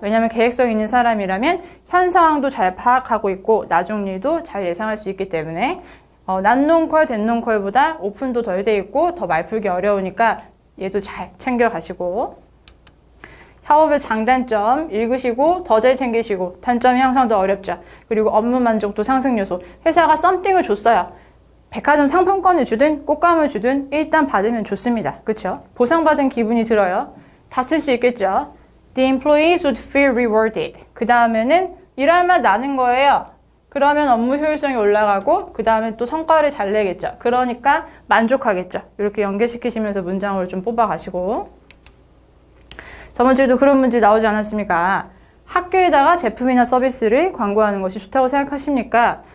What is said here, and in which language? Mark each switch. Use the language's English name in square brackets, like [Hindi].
[Korean] 왜냐하면 계획성 있는 사람이라면 현 상황도 잘 파악하고 있고 나중 일도 잘 예상할 수 있기 때문에 난논콜, 댄논콜보다 오픈도 덜 돼 있고 더 말풀기 어려우니까 얘도 잘 챙겨가시고 협업의 장단점 읽으시고 더 잘 챙기시고 단점이 항상 더 어렵죠. 그리고 업무 만족도 상승 요소. 회사가 썸띵을 줬어요. 백화점 상품권을 주든 꽃감을 주든 일단 받으면 좋습니다. 그쵸? 보상받은 기분이 들어요. 다 쓸 수 있겠죠? [English] The employees would feel rewarded. [Korean] 그 다음에는 일할 맛 나는 거예요. 그러면 업무 효율성이 올라가고 그 다음에 또 성과를 잘 내겠죠. 그러니까 만족하겠죠. 이렇게 연계시키시면서 문장을 좀 뽑아가시고 저번 주에도 그런 문제 나오지 않았습니까? 학교에다가 제품이나 서비스를 광고하는 것이 좋다고 생각하십니까?